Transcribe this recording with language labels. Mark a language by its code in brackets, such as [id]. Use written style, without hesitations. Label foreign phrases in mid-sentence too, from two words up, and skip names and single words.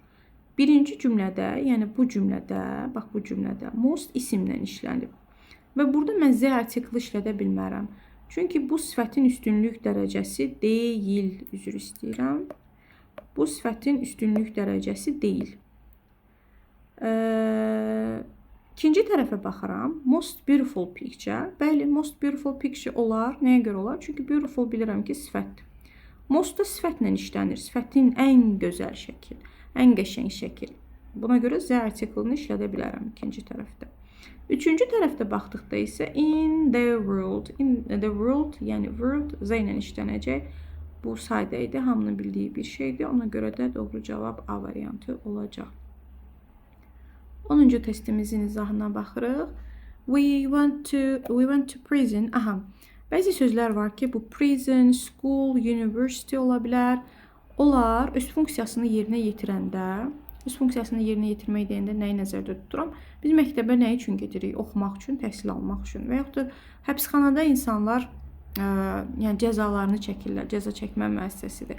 [az] Birinci cümlədə, yəni bu cümlədə, bax bu cümlədə most isimlə işlənib. Və burada mən z article işlədə bilmərəm. Çünki bu sifətin üstünlük dərəcəsi deyil. Üzr istəyirəm. Bu sifətin üstünlük dərəcəsi deyil. İkinci tərəfə baxıram. [en] Most beautiful picture. Bəli, most beautiful picture olar. [az] Nəyə görə olar? Çünki beautiful bilirəm ki, sifətdir. Most da sifətlə işlənir. Sifətin ən gözəl şəkil. Ən qəşəng şəkil. Buna görə z article-ını işlədə bilərəm ikinci tərəfdə. Üçüncü tərəfdə baxdıqda isə [en] in the world. In the world, [az] yəni world z ilə işlənəcək. Bu sadə idi, hamının bildiyi bir şeydir. Ona görə də doğru cavab A variantı olacaq. 10-cu testimizin izahına baxırıq. [en] We went to prison. Aha. [az] Bəzi sözlər var ki, bu [en] prison, school, university [az] ola bilər. Onlar öz funksiyasını yerinə yetirəndə, öz funksiyasını yerinə yetirmək deyəndə nəyi nəzərdə tuturam? Biz məktəbə nə üçün gedirik? Oxumaq üçün, təhsil almaq üçün və yaxud da həbsxanada insanlar yəni cəzalarını çəkirlər, cəza çəkmə müəssisəsidir.